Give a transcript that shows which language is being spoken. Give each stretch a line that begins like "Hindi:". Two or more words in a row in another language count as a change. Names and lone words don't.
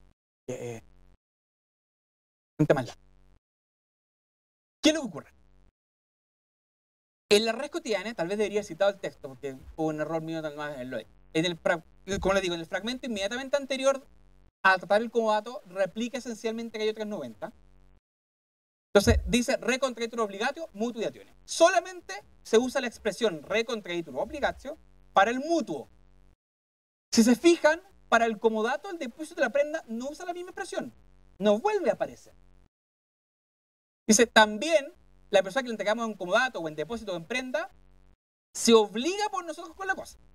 Spanish: Un tema más largo. ¿Qué es lo que ocurre? En la red cotidiana, tal vez debería haber citado el texto, porque hubo un error mío tal vez en lo como les digo, en el fragmento inmediatamente anterior a tratar el comodato, replica esencialmente Gallo 390. Entonces, dice
Latin: re contraitur obligatio, mutuatione.
Spanish: Solamente se usa la expresión
Latin: re contraitur obligatio
Spanish: para el mutuo. Si se fijan, para el comodato, el depósito de la prenda no usa la misma expresión. No vuelve a aparecer. Dice, también la persona que le entregamos en comodato o en depósito o en prenda se obliga por nosotros con la cosa.